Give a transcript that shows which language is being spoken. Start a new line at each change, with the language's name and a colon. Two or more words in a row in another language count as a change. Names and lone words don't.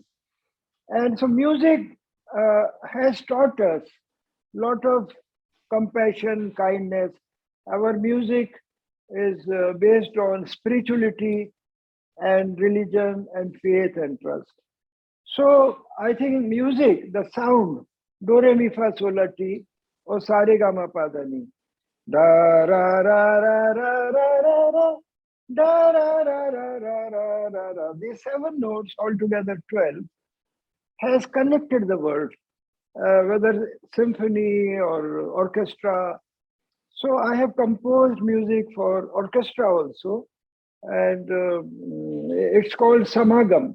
English: And so music has taught us a lot of compassion, kindness. Our music is based on spirituality and religion and faith and trust. So I think music, the sound, do re mi fa sol la ti, or sa re ga ma pa da ni, da ra ra ra ra ra ra ra, da ra ra ra ra ra ra ra. These 7 notes, altogether 12, has connected the world, whether symphony or orchestra. So I have composed music for orchestra also, and it's called Samagam.